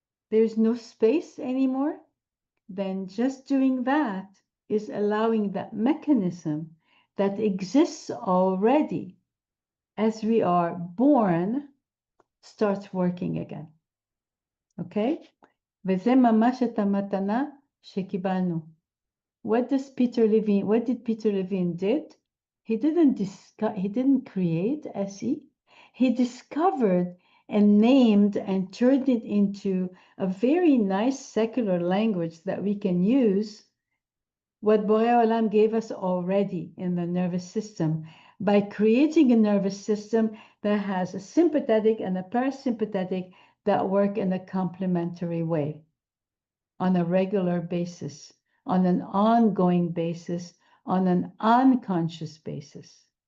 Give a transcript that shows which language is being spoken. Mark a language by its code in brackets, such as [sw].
[en] There's no space anymore. Then just doing that is allowing that mechanism that exists already as we are born starts working again. Okay? [he] וזה ממש את המתנה שקיבלנו. [en] What did Peter Levine did? He didn't create SE. He discovered and named and turned it into a very nice secular language that we can use what Borei Olam gave us already in the nervous system by creating a nervous system that has a sympathetic and a parasympathetic that work in a complementary way on a regular basis, on an ongoing basis, on an unconscious basis.